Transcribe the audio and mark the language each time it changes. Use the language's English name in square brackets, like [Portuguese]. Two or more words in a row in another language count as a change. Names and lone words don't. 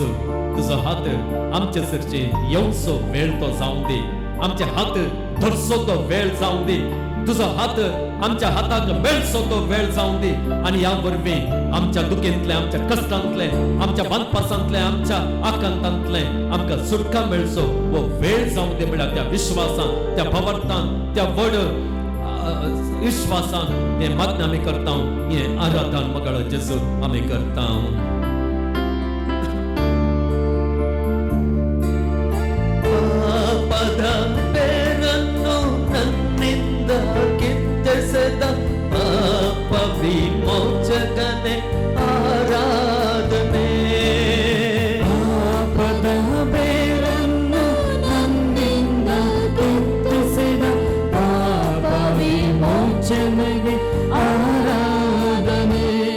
[Konkani] तुजो हात आमचे सरचे येवचो वेळ तो जावं दी, आमचे हात धरचो तो वेळ जावं दी, तुजो हात आमच्या हाताक मेळचो तो वेळ जावं दी आनी ह्या वरवीं आमच्या दुखेंतले आमच्या कश्टांतले आमच्या बांदपासांतले आमच्या आकांतांतले आमकां सुटका मेळचो वो वेळ जावं दी म्हळ्यार त्या विश्वासान त्या भावार्थान त्या व्हड विश्वासान हे मागणें आमी करता. हे आराधन मंगळ जेजू आमी करता. [Kannada] ವಿಮೋಚಕನೇ ಆರಾಧನೆ ಪಾಪದ ಬೇರನ್ನು ನನ್ನಿಂದ ಕಿತ್ತಿಸಿದ ಪಾಪ ವಿಮೋಚನೆಗೆ ಆರಾಧನೆ.